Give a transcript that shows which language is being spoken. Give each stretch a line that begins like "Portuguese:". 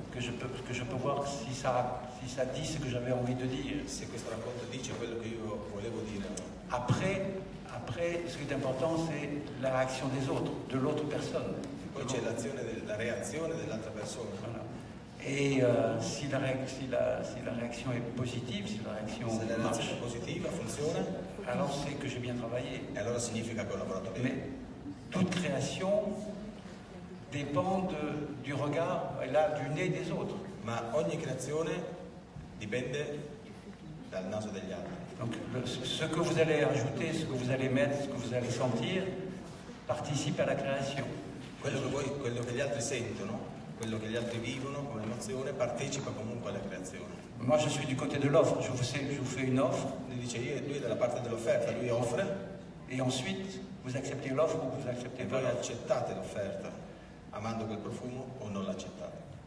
French: que je peux voir si ça dit ce que j'avais envie de dire.
Italian: Se questo racconto dice quello che io volevo dire.
French: Après, ce qui est important, c'est la réaction des autres, de l'autre personne.
Italian: Poi c'è la reazione dell'altra persona.
French: Voilà. Et si la réaction est positive, si la réaction marche,
Italian: positiva, funziona,
French: alors c'est que j'ai bien travaillé.
Italian: E allora significa che ho lavorato bene.
French: Mais toute création dépend du regard, et là, du nez des autres.
Italian: Ma ogni creazione dipende dal naso degli altri.
French: Donc ce que vous allez ajouter, ce que vous allez mettre, ce que vous allez sentir, participe à la création.
Italian: Quello che gli altri sentono, quello che gli altri vivono come emozione, partecipa comunque alla creazione.
French: Moi je suis du côté de l'offre, je vous fais une offre.
Italian: Lui dice lui è dalla parte dell'offerta, lui offre.
French: Et ensuite, vous acceptez l'offre ou vous acceptez pas.
Italian: E voi accettate l'offerta, amando quel profumo o non l'accettate.